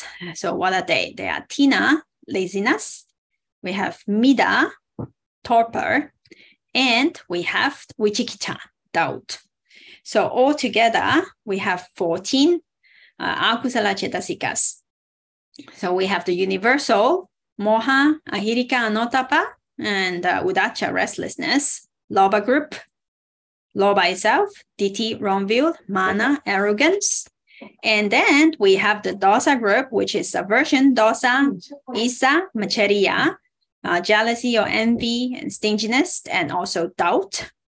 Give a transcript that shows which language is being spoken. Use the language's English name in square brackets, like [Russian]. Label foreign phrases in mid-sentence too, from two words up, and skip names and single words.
[English] So what are they? They are tina, laziness. We have mida, torpor. And we have vicikicca, doubt. So altogether, we have 14 [Pali] akusala cetasikas. [English] So we have the universal, [Pali] moha, ahirika, anottappa, [English] and uddhacca, restlessness, Lobha group, Lobha itself, Diṭṭhi, wrong view, Māna, arrogance. And then we have the dosa group, which is aversion, [Pali] dosa, isa, maccariya, [English] jealousy or envy, and stinginess, and also doubt.